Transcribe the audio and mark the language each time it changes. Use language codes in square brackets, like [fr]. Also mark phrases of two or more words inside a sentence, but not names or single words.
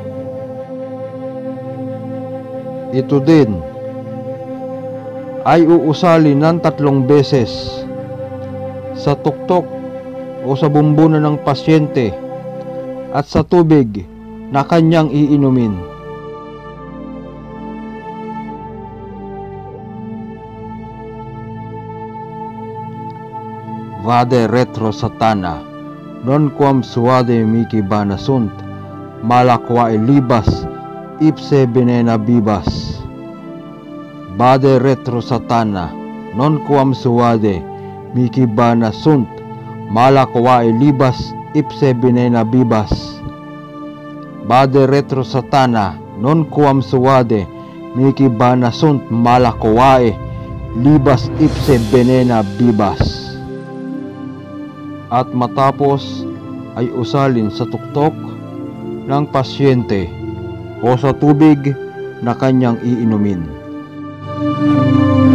[tl] Ito din ay uusalin ng 3 beses sa tuktok o sa bumbunan ng pasyente at sa tubig na kanyang iinumin. [la] Vade retro satana, non quam suade mihi bana sunt, mala quae libas, ipse venena bibas. Vade retro satana, non quam suade mihi bana sunt, mala quae libas, ipse venena bibas. Vade retro satana, non quam suade mihi bana sunt, mala quae libas, ipse venena bibas. [tl] At matapos ay usalin sa tuktok ng pasyente o sa tubig na kanyang iinumin.